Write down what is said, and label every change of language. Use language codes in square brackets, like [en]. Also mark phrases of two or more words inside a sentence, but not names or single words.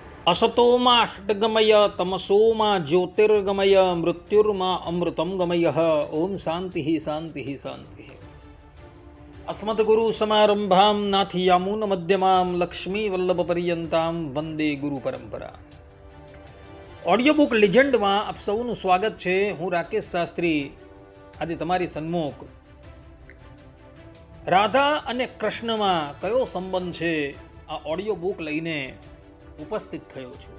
[sa] असतोमा षड्गमय तमसोमा ज्योतिर्गमय मृत्युर्मा अमृतम गमय। ओम शांति शांति शांति। अस्मद्गुरु समारंभां नाथयामुन मध्यमां लक्ष्मी वल्लभ पर्यंतां वंदे गुरु परंपरा। [gu] ઓડિયો બુક લેજેન્ડમાં આપ સૌનું સ્વાગત છે। હું રાકેશ શાસ્ત્રી આજે તમારી સન્મુખ રાધા અને કૃષ્ણમાં કયો સંબંધ છે આ ઓડિયો બુક લઈને ઉપસ્થિત થયો છું।